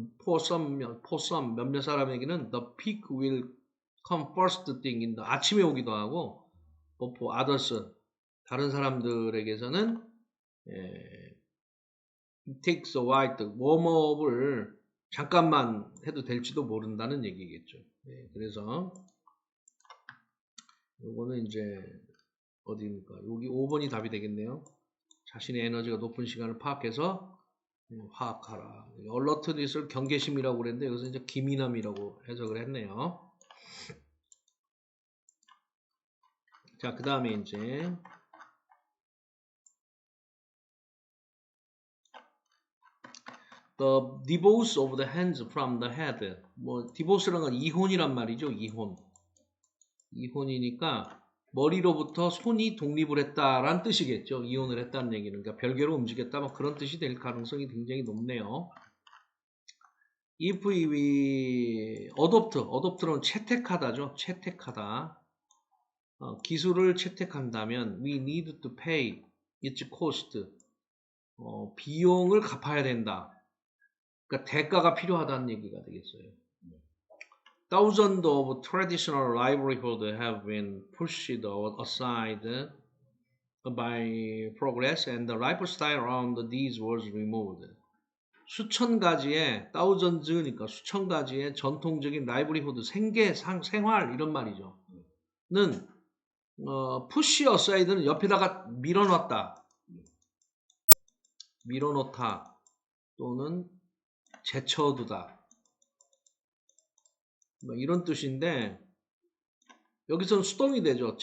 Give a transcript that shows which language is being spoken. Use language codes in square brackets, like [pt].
[en] for some [ko] 몇몇 사람에게는 [en] the peak will come first thing in the [ko] 아침에 오기도 하고 [en] but for others [ko] 다른 사람들에게서는 [en] it takes a while [ko] 웜업을 잠깐만 해도 될지도 모른다는 얘기겠죠. 그래서 요거는 이제 어디입니까? 여기 5번이 답이 되겠네요. 자신의 에너지가 높은 시간을 파악해서 화학하라. 얼러트릿을 경계심이라고 그랬는데 여기서 이제 기민함이라고 해석을 했네요. 자, 그 다음에 이제 [en] The divorce of the hands from the head. [ko] 뭐 divorce라는 건 이혼이란 말이죠. 이혼이니까 머리로부터 손이 독립을 했다라는 뜻이겠죠. 이혼을 했다는 얘기는. 그러니까 별개로 움직였다. 뭐 그런 뜻이 될 가능성이 굉장히 높네요. [en] If we adopt는 [ko] 채택하다죠. 채택하다. 기술을 채택한다면 [en] we need to pay its cost. [ko] 비용을 갚아야 된다. 그러니까 대가가 필요하다는 얘기가 되겠어요. [en] Thousands of traditional livelihoods have been pushed aside by progress and the lifestyle around these was removed. [ko] 수천 가지의 thousands니까 수천 가지의 전통적인 livelihood 생활 이런 말이죠. 는 [en] push aside [ko] 는 옆에다가 밀어놓다 또는 제쳐두다 뭐 이런 뜻인데 여기서는 수동이 되죠.